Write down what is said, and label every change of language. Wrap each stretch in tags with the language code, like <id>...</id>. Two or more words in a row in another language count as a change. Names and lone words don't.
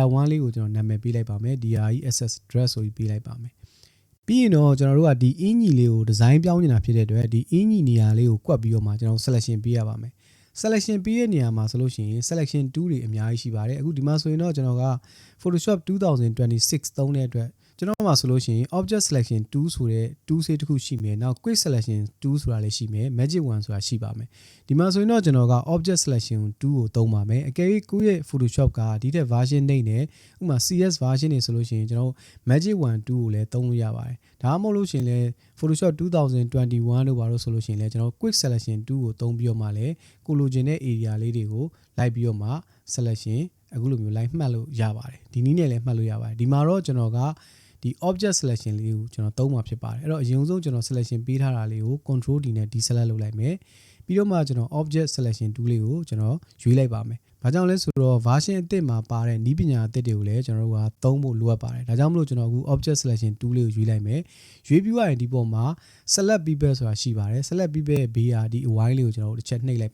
<my>1 လေးကိုကျွန်တော်နာမည်ပေးလိုက်ပါမယ် DRESS dress ဆိုပြီးပေးလိုက်ပါမယ်ပြီးရင်တော့ကျွန်တော်တို့ကဒီအင်ကြီးလေးကိုဒီဇိုင်းပြောင်းနေတာဖြစ်တဲ့အတွက်ဒီ အင်ကြီးနေရာလေးကိုကွက်ပြီးတော့မှကျွန်တော် selection ပေးရပါမယ် selection ပေးတဲ့နေရာမှာဆိုလို့ရှိရင်</my> <en>selection tool</en> <my>တွေအများကြီးရှိပါတယ်အခုဒီမှာဆိုရင်တော့ကျွန်တော်က Photoshop 2026သုံးတဲ့အတွက်ကျွန်တော်မှာဆိုလို့ရှိရင်</my> <en>object selection tool</en> <my>ဆိုတဲ့ tool တစ်ခုရှိမယ်နောက်</my> <en>quick selection tool</en> <my>ဆိုတာလည်းရှိမယ်</my> <en>magic wand</en> <my>ဆိုတာရှိပါမယ်ဒီမှာဆိုရင်တော့ကျွန်တော်က</my> <en>object selection tool</en> <my>ကိုသုံးပါမယ်အကယ်၍ကိုယ့်ရဲ့ Photoshop ကဒီတဲ့ version နေနဲ့ ဥပမာ CS version နေဆိုလို့ရှိရင်ကျွန်တော်</my> <en>magic wand tool</en> <my>ကိုလည်းသုံးလို့ရပါတယ်ဒါမှမဟုတ်လို့ရှိရင်လည်း Photoshop 2021လို့ပါလို့ဆိုလို့ရှိရင်လည်းကျွန်တော်</my> <en>quick selection tool</en> <my>ကိုသုံးပြီးတော့မှလည်းကိုလိုချင်တဲ့ area လေးတွေကိုလိုက်ပြီးတော့မှ selection အခုလိုမျိုးလိုက်မှတ်လို့ရပါတယ်ဒီနည်းနဲ့လည်းမှတ်လို့ရပါတယ်ဒီမှာတော့ကျွန်တော်ကဒီ</my> <en>object selection</en> <my>လေးကိုကျွန်တော်သုံးမှာဖြစ်ပါတယ်အဲ့တော့အရင်ဆုံးကျွန်တော် selection ပေးထားတာလေးကို</my> <en>control D</en> <my>နဲ့ deselect လုပ်လိုက်မယ် ပြီးတော့မှကျွန်တော်</my> <en>object selection tool</en> <my>လေးကိုကျွန်တော်ရွေးလိုက်ပါမယ်ဘာကြောင့်လဲဆိုတော့ version အသစ်မှာပါတဲ့နည်းပညာအသစ်တွေကိုလည်းကျွန်တော်တို့ကသုံးဖို့လိုအပ်ပါတယ်ဒါကြောင့်မလို့ကျွန်တော်အခု</my> <en>object selection tool</en> <my>လေးကိုရွေးလိုက်မယ်ရွေးပြီးရရင်ဒီပေါ်မှာ</my> <en>select people</en> <my>ဆိုတာရှိပါတယ်</my> <en>select people</en> <my>ရဲ့ဘေးဟာဒီ y လေးကိုကျွန်တော်တို့တစ်ချက်နှိပ်လိုက်</my>